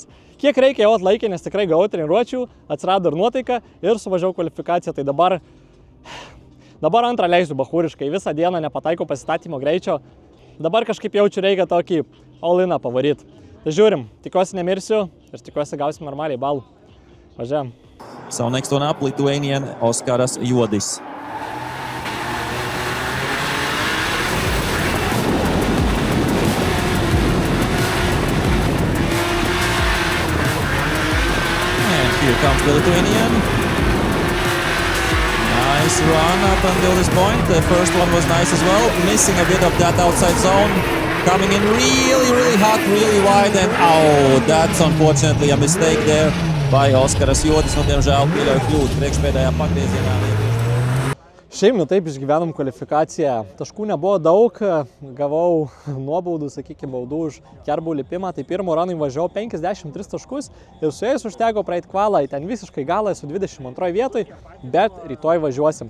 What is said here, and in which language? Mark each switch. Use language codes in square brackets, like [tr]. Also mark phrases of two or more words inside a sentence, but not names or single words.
[lt] Kiek reikia jau atlaikė, nes tikrai gavau treniruočių, atsirado ir nuotaika ir suvažiavau kvalifikaciją. Tai dabar antrą leisiu bachūriškai, visą dieną nepataikau pasistatymo greičio. Dabar kažkaip jaučiu reikia tokį all-iną pavaryti. Tai žiūrim, tikiuosi nemirsiu ir tikiuosi gausim normaliai balų. Važiuojam. [en] So next one up, Lithuanian Oskaras Juodis. And here comes the Lithuanian. Nice run up until this point. The first one was nice as well. Missing a bit of that outside zone. Coming in really hot, really wide, and oh, that's unfortunately a mistake there by Oskaras Juodis. [lv] Nu, diemžēl pieļauj kļūdu priekšpēdējā pagriezienā. [lt] Šiaip, taip išgyvenom kvalifikaciją. Taškų nebuvo daug, gavau nuobaudų, sakykime, baudų už kerbų lipimą. Tai pirmo ranui važiavau 53 taškus ir su jais užteko praeit kvalą. Ten visiškai galą esu 22 vietoj, bet rytoj važiuosim.